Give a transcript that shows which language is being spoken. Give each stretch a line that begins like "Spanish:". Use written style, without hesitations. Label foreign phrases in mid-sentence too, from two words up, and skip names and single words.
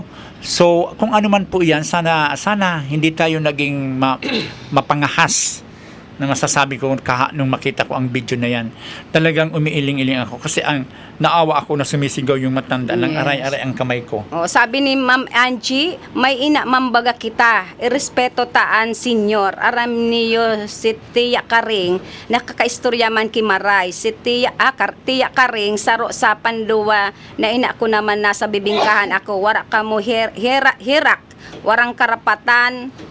Filipino: So, kung ano man po yan, sana hindi tayo naging mapangahas na masasabi ko nung makita ko ang video na yan. Talagang umiiling-iling ako kasi naawa ako na sumisigaw yung matanda ng aray-aray ang kamay ko. sabi ni Ma'am Angie,
Bikol: may ina mambaga kita, irespeto taan senyor, aram niyo si Tia Karing, nakakaistorya man kimaray, si Tia Karing, saro sa panduwa, na ina ko naman nasa bibingkahan ako, wara ka mo hirak, warang karapatan,